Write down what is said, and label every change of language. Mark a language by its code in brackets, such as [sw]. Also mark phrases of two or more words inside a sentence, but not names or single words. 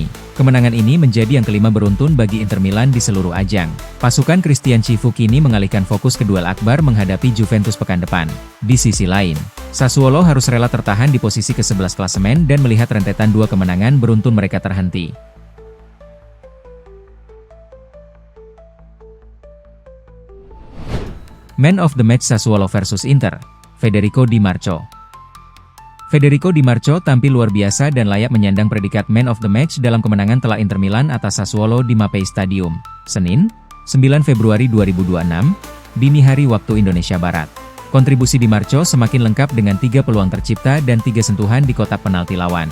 [id] Kemenangan ini menjadi yang kelima beruntun bagi Inter Milan di seluruh ajang. Pasukan Christian Cifu kini mengalihkan fokus ke duel akbar menghadapi Juventus pekan depan. Di sisi lain, Sassuolo harus rela tertahan di posisi ke-11 klasemen dan melihat rentetan 2 kemenangan beruntun mereka terhenti. [en] Man of the Match [id] Sassuolo versus Inter, Federico Di Marco. Federico Di Marco tampil luar biasa dan layak menyandang predikat [en] Man of the Match [id] dalam kemenangan telak Inter Milan atas Sassuolo di Mapei Stadium, Senin, 9 Februari 2026, dini hari waktu Indonesia Barat. Kontribusi Di Marco semakin lengkap dengan 3 peluang tercipta dan 3 sentuhan di kotak penalti lawan.